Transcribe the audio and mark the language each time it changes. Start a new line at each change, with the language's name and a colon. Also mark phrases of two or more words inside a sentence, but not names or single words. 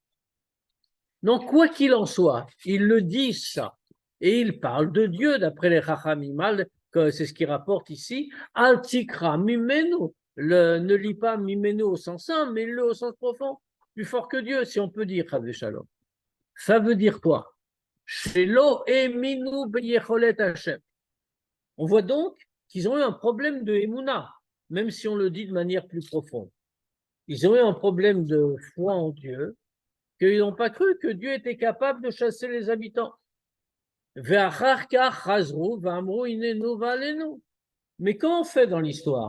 French: Donc, quoi qu'il en soit, ils le disent ça. Et ils parlent de Dieu, d'après les Chachamim, c'est ce qu'ils rapportent ici.
Hebrew: אל תקרא ממנו.
French: Ne lis pas mimenu au sens simple, mais le au sens profond. Plus fort que Dieu, si on peut dire,
Hebrew: חס ושלום.
French: Ça veut dire quoi?
Hebrew: שלא האמינו ביכולת השם.
French: On voit donc qu'ils ont eu un problème de Emouna, même si on le dit de manière plus profonde. Ils ont eu un problème de foi en Dieu, qu'ils n'ont pas cru que Dieu était capable de chasser les habitants. Mais comment on fait dans l'histoire?